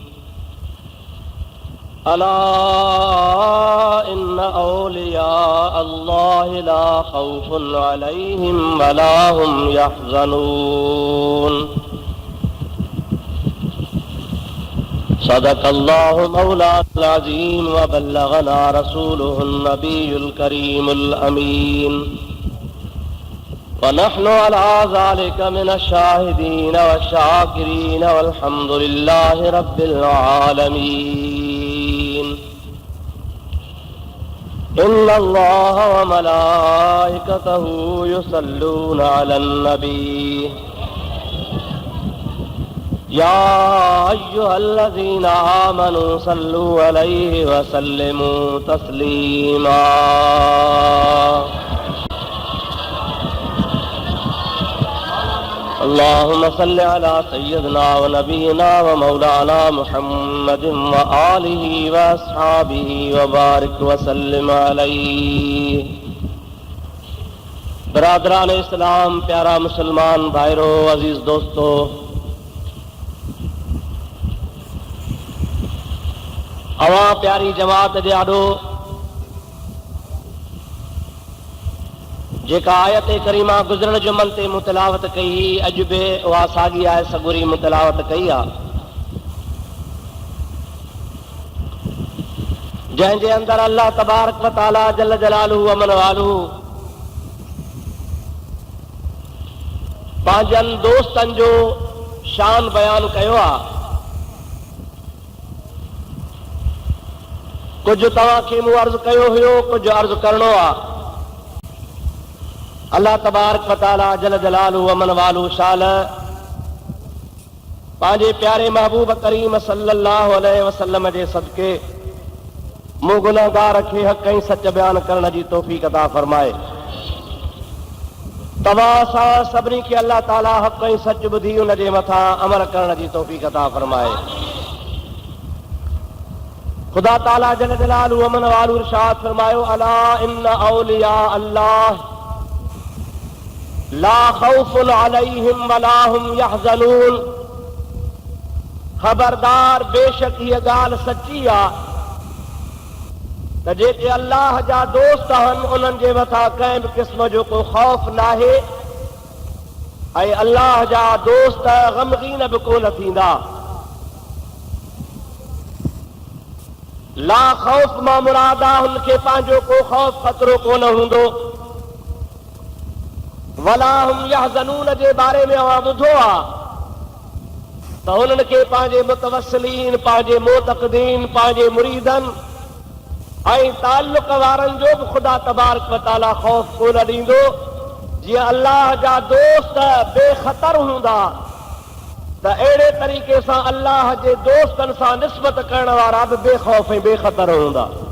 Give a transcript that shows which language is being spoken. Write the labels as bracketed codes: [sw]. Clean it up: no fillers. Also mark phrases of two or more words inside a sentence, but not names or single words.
[ar] ألا إن أولياء الله لا خوف عليهم ولا هم يحزنون. صدق الله مولانا العظيم وبلغنا رسوله النبي الكريم الأمين ونحن على ذلك من الشاهدين والشاكرين والحمد لله رب العالمين. إن الله وملائكته يصلون على النبي يا أيها الذين آمنوا صلوا عليه وسلموا تسليما. اللهم صل على سيدنا ونبينا ومولانا محمد وآله وأصحابه وبارك وسلم عليه. [sd] बरादरान इस्लाम, प्यारा मुसलमान भाइरों, अजीज दोस्तों, अवां प्यारी जमात जे आॾो जेका आयत करीमा गुज़िरल जुमन ते मुतलावत कई, अॼु बि उहा साॻी आहे सॻुरी मुतलावत कई आहे, जंहिंजे अंदरि अल्लाह [ar] تبارك وتعالى جل جلاله وعم نواله [sd] पंहिंजनि दोस्तनि जो शान बयान कयो आहे। कुछ तव्हांखे मूं अर्ज़ कयो हुयो, कुछ अर्ज़ करणो आहे। अल्लाह [ar] تبارك وتعالى جل جلاله وعم نواله [sd] शान पंहिंजे प्यारे महबूब करीम [ar] صلى الله عليه وسلم [sd] जे सदके मूं गुनहगार खे हक़ ऐं सच बयान करण जी तौफ़ीक़ अता फरमाए। तव्हां सां सभिनी खे अल्लाह ताला हक़ ऐं सच ॿुधी उन जे मथां अमल करण जी तौफ़ीक़ अता फरमाए। खुदा ताला [ar] جل جلاله وعم نواله [sd] इरशाद फरमायो, [ar] ألا إن أولياء الله لا خوف عليهم ولا هم يحزنون. [sd] खबरदार, बेशक हीअ ॻाल्हि सची आहे त जेके अल्लाह जा दोस्त आहिनि उन्हनि जे मथां कंहिं बि क़िस्म जो को ख़ौफ़ नाहे ऐं अल्लाह जा दोस्त ग़मगीन बि कोन थींदा। [ar] لا خوف [sd] मां मुराद आहे हुनखे पंहिंजो को ख़ौफ़ ख़तरो कोन हूंदो। [ar] ولا هم يحزنون [sd] जे बारे में अवां ॿुधो आहे त हुननि खे पंहिंजे मुतवस्सिलीन, पंहिंजे मोतक़दीन, पंहिंजे मुरीदनि ऐं ताल्लुक़ वारनि जो बि ख़ुदा [ar] تبارك وتعالى [sd] ख़ौफ़ कोन ॾींदो। जीअं अल्लाह जा दोस्त बेख़तर हूंदा त अहिड़े तरीक़े सां अल्लाह जे दोस्तनि सां निस्बत करण वारा बि बेख़ौफ़ ऐं बेख़तर हूंदा।